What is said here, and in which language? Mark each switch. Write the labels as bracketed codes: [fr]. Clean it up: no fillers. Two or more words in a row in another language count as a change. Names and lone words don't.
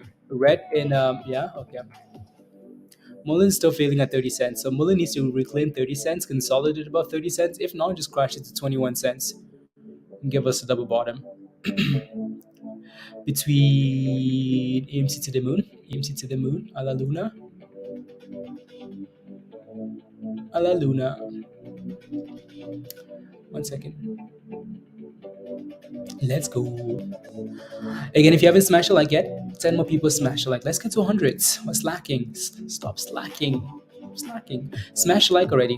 [en] Red in yeah, okay. Merlin's still failing at 30 cents, so Merlin needs to reclaim 30 cents, consolidate above 30 cents. If not, just crash it to 21 cents and give us a double bottom between AMC to the moon, AMC to the moon, [es] a la Luna, a la Luna. [en] 1 second. Let's go. Again, if you haven't smashed a like yet, 10 more people smash a like. Let's get to 100. What's lacking? Stop slacking. Slacking. Smash a like already.